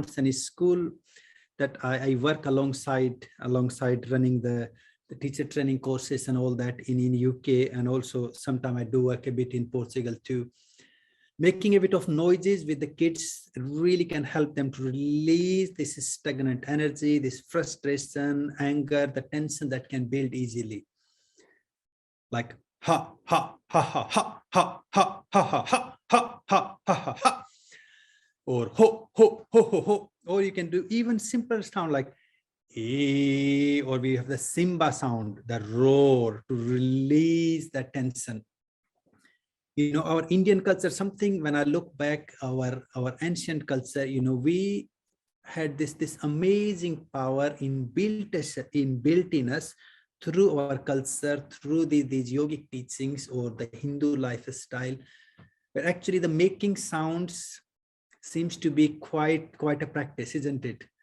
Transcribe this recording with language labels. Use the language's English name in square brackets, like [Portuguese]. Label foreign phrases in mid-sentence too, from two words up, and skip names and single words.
[English] And in school that I work alongside running the teacher training courses and all that in UK, and also sometimes I do work a bit in Portugal too. Making a bit of noises with the kids really can help them to release this stagnant energy, this frustration, anger, the tension that can build easily. Like ha ha ha ha ha ha ha ha ha ha ha ha ha ha, or ho ho ho ho ho. Or you can do even simple sound like e, or we have the simba sound, the roar, to release the tension. Our Indian culture, something when I look back, our ancient culture, we had this amazing power inbuilt in us through our culture, through these yogic teachings or the Hindu lifestyle, where actually the making sounds seems to be quite a practice, isn't it?